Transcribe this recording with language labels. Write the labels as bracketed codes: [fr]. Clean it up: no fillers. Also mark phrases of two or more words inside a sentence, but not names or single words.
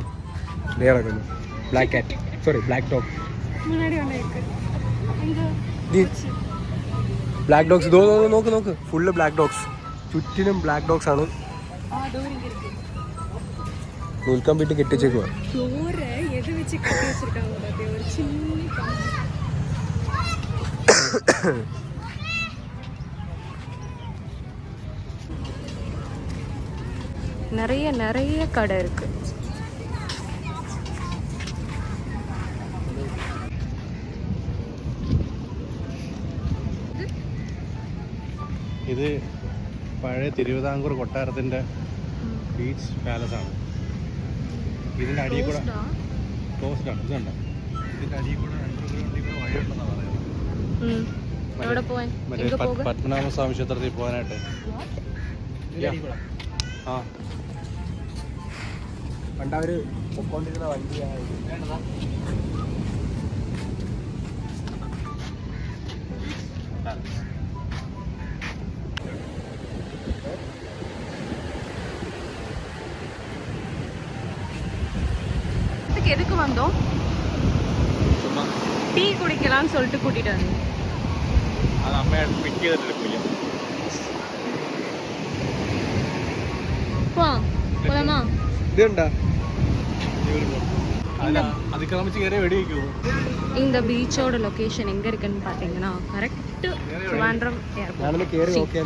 [ml] കിടക്കുന്നു [en] black cat, [ml] സോറി [en] black dog. black dogs [ml] നോക്ക് നോക്ക്, [en] full black dogs, [ml] ചുറ്റിനും [en] black dogs [ml] ആണ്. നൂൽക്കമ്പിട്ട് കെട്ടിച്ചേക്കുക. [ta] நிறைய நிறைய கடை இருக்கு. [ml] ഇത് പഴയ തിരുവിതാംകൂർ കൊട്ടാരത്തിൻ്റെ ബീച്ച് പാലസ് ആണ്. ഇതിൻ്റെ അടിയിൽ കൂടെ ക്ലോസ്ഡ് ആണ്. ഇതുണ്ട്, ഇതിൻ്റെ അടിയിൽ കൂടെ അണ്ടർഗ്രൗണ്ടിൽ കൂടെ വഴിയുണ്ടെന്നാണ് പറയുന്നത്. മറ്റേ പത്മനാഭസ്വാമി ക്ഷേത്രത്തിൽ പോകാനായിട്ട്. ആ പണ്ടവര് പൊക്കോണ്ടിരുന്ന വണ്ടിയാണ്. [ta] எதுக்கு வந்தோம்? டீ குடிக்கலாம்னு சொல்லிட்டு கூட்டிட்டு வந்தோம். [ml] അത് അമ്മയായിട്ട് പിക്ക് ചെയ്തിട്ട് കുളിക്കാം. [ta] போலாமா? [ml] ഇതുണ്ടാ അതിക്രമിച്ച് കയറി വെടി വയ്ക്കുമോ? [ta] இந்த பீச்சோட லொகேஷன் எங்க இருக்குன்னு பாத்தீங்கன்னா கரெக்ட் ட்ரிவாண்ட்ரம் ஏர்போர்ட். [ml] കേറി നോക്കിയാലേ